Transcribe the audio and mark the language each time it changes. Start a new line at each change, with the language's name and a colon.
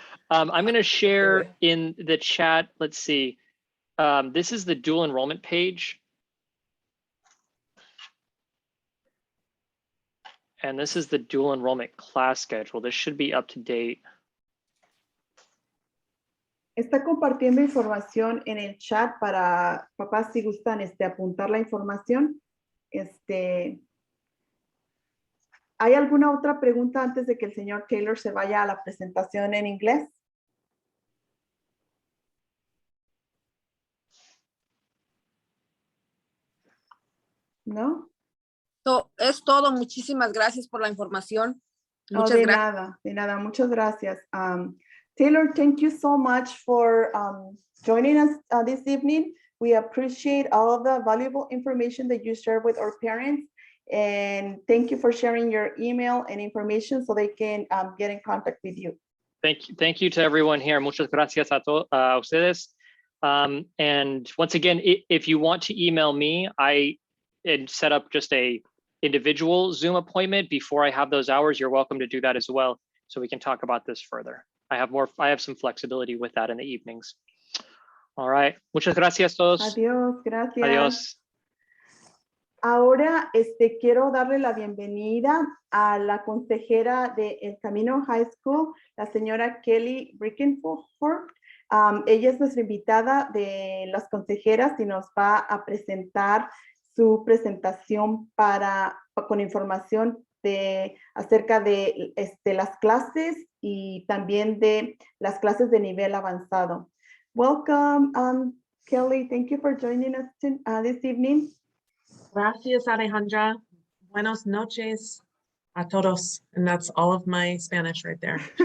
English: I'm going to share in the chat. Let's see. This is the dual enrollment page. And this is the dual enrollment class schedule. This should be up to date.
Spanish: Está compartiendo información en el chat para papás si gustan apuntar la información. ¿Hay alguna otra pregunta antes de que el señor Taylor se vaya a la presentación en inglés? ¿No? Es todo. Muchísimas gracias por la información. Oh, Muchas de gracias. nada, de nada. Muchas gracias.
English: Taylor, thank you so much for joining us this evening. We appreciate all of the valuable information that you share with our parents. And thank you for sharing your email and information so they can get in contact with you. Thank you to everyone here.
Spanish: Muchas gracias a ustedes.
English: And once again, if you want to email me, I set up just a individual Zoom appointment before I have those hours. You're welcome to do that as well, so we can talk about this further. I have some flexibility with that in the evenings. All right.
Spanish: Muchas gracias todos. Adiós, gracias. Adiós. Ahora quiero darle la bienvenida a la consejera de El Camino High School, la señora Kelly Brickenford. Ella es nuestra invitada de las consejeras y nos va a presentar su presentación con información acerca de las clases y también de las clases de nivel avanzado.
English: Welcome, Kelly. Thank you for joining us this evening.
Spanish: Gracias, Alejandra. Buenas noches a todos.
English: And that's all of my Spanish right there.